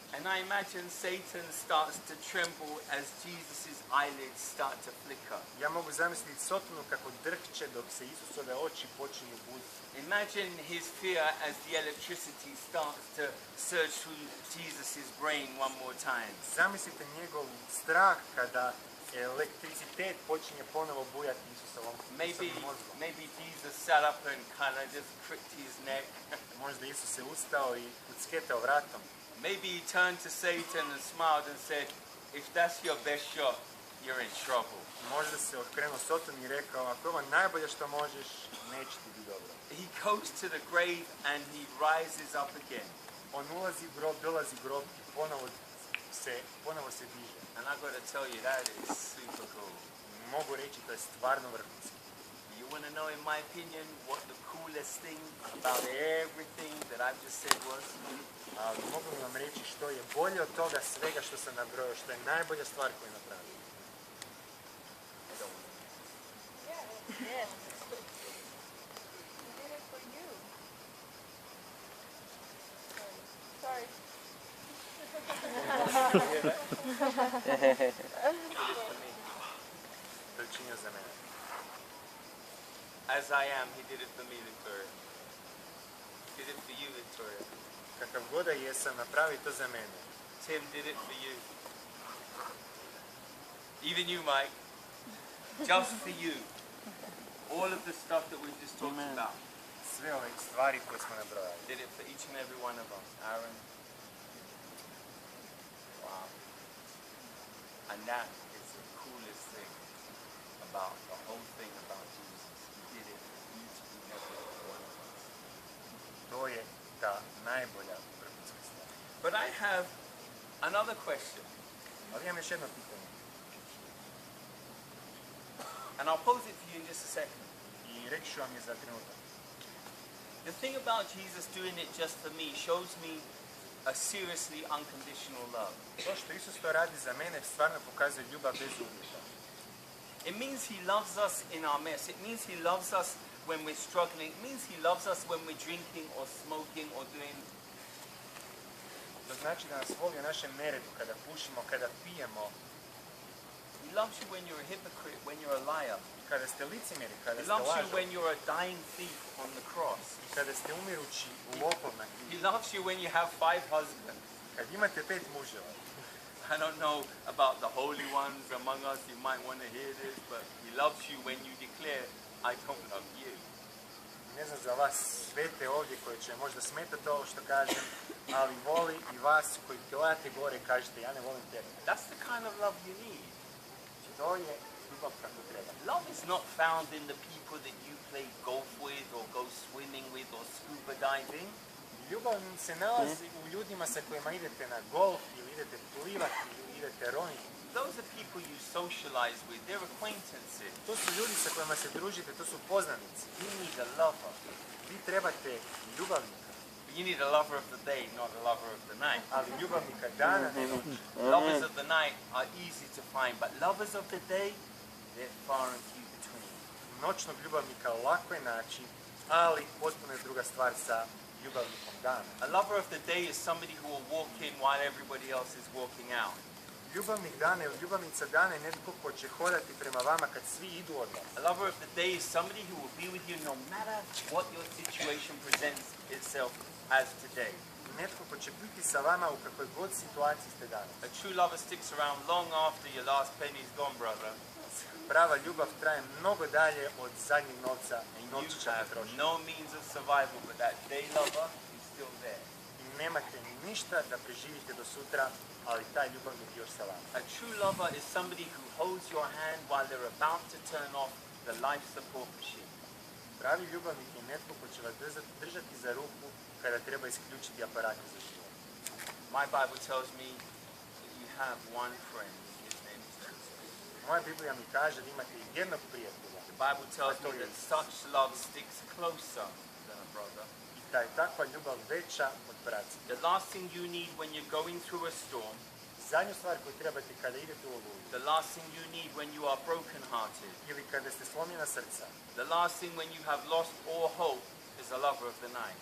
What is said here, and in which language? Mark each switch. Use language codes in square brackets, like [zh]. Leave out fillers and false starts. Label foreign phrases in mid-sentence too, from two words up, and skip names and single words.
[en] And I imagine Satan starts to tremble as Jesus' eyelids start to flicker. [hr] Ja mogu zamisliti Sotonu kako drhće dok se Isusove oči počinju buditi. [en] Imagine his fear as the electricity starts to surge through Jesus' brain one more time. [hr] Zamislite njegov strah kada elektricitet počinje ponovo bujati Isusovom mozgom. [en] Maybe Jesus sat up and kind of just cricked his neck. [hr] Možda Isus se ustao i kucketao vratom. [en] Maybe he turned to Satan and smiled and said, if that's your best shot, you're in trouble. [hr] Možda se okrenuo Sotonu i rekao, ako je ovo najbolje što možeš, neće ti biti dobro. [en] He goes to the grave and he rises up again. [hr] On ulazi u grob, dolazi u grob i ponovo ponovo se diže. [en] And I got to tell you, that is super cool. [hr] Mogu reći, to je stvarno vrhunski. [en] You want to know, in my opinion, what the coolest thing about everything that I've just said was? [hr] Ali mogu vam reći što je bolje od toga svega što sam nabrojao, što je najbolja stvar koju je napravio. [en] I don't want to. Yeah. Yes. He did it for you. Sorry. [hr] To je učinio za mene. [en] As I am, he did it for me, Victoria. He did it for you, Victoria. [hr] Kakav god da jesam, napravi to za mene. [en] Tim did it for you. Even you, Mike. Just for you. All of the stuff that we've just talked about. [hr] Sve ove stvari koje smo nabrojali. [en] Did it for each and every one of us. Aaron. Wow. And that is the coolest thing about the whole thing about Jesus. He did it for each and every one of us. [hr] To je ta najbolja vrhunska stvar. [en] But I have another question. [hr] Ali imam još jedno pitanje. [en] And I'll pose it to you in just a second. [hr] I reći ću vam je za trenutak. [en] The thing about Jesus doing it just for me shows me a seriously unconditional love. [hr] To što Isus to radi za mene stvarno pokazuje ljubav bez uvjeta. [en] It means he loves us in our mess. It means he loves us when we're struggling. It means he loves us when we're drinking or smoking or doing. [hr] To znači da nas voli u našem neredu, kada pušimo, kada pijemo, [en] He loves you when you're a hypocrite, when you're a liar. [hr] kada ste licemjeri, kada [en] He [hr] ste [en] loves you [hr] lažovi, [en] when you're a dying thief on the cross. [hr] i kada ste umirući u lopov na [en] He [hr] križu, [en] loves you when you have 5 husbands. [hr] kad imate 5 muževa. [en] I don't know about the holy ones among us, you might want to hear this, but he loves you when you declare, I don't love you. [hr] Ne znam za vas svete ovdje koje će možda smetati ovo što kažem, ali voli i vas koji gledate gore i kažete ja ne volim tebe. [en] That's the kind of love you need. [hr] To je ljubav kako treba. [en] Love is not found in the people that you play golf with or go swimming with or scuba diving. [hr] Ljubav se nalazi u ljudima sa kojima idete na golf ili idete plivati ili idete roniti. [en] Those are people you socialize with, they're acquaintances. [hr] To su ljudi sa kojima se družite, to su poznanici. [en] You need a lover. [hr] Vi trebate ljubavnika, [en] But you need a lover of the day, not a lover of the night. [hr] ali ljubavnika dana ne noći. [en] Lovers of the night are easy to find, but lovers of the day, they're far and few between. [hr] Noćnog ljubavnika lako je naći, ali potpuno je druga stvar sa ljubavnikom dana. [en] A lover of the day is somebody who will walk in while everybody else is walking out. [hr] Ljubavnik dana ili ljubavnica dana je netko ko će hodati prema vama kad svi idu od vas. [en] A lover of the day is somebody who will be with you no matter what your situation presents itself as today. [hr] Netko ko će biti sa vama u kakvoj god situaciji ste danas. [en] A true lover sticks around long after your last penny's gone, brother. [hr] Prava ljubav traje mnogo dalje od zadnjeg novca i [en] And [hr] novčića [en] you have [hr] potrošnje. [en] no means of survival, but that day lover is still there. [hr] I nemate ništa da preživite do sutra, ali taj ljubavnik je još sa vama. [en] A true lover is somebody who holds your hand while they're about to turn off the life support machine. [hr] Pravi ljubavnik je netko ko će vas držati za ruku kada treba isključiti aparate za život. [en] My Bible tells me that you have one friend. His name is Jesus. [hr] Moja Biblija mi kaže da imate jednog prijatelja. [en] The Bible tells me that such love sticks closer than a brother. [hr] I da je takva ljubav veća od braca. [en] The last thing you need when you're going through a storm, [hr] Zadnju stvar koju trebate kada idete u oluju [en] the last thing you need when you are brokenhearted, [hr] ili kada ste slomljena srca, [en] the last thing when you have lost all hope is a lover of the night.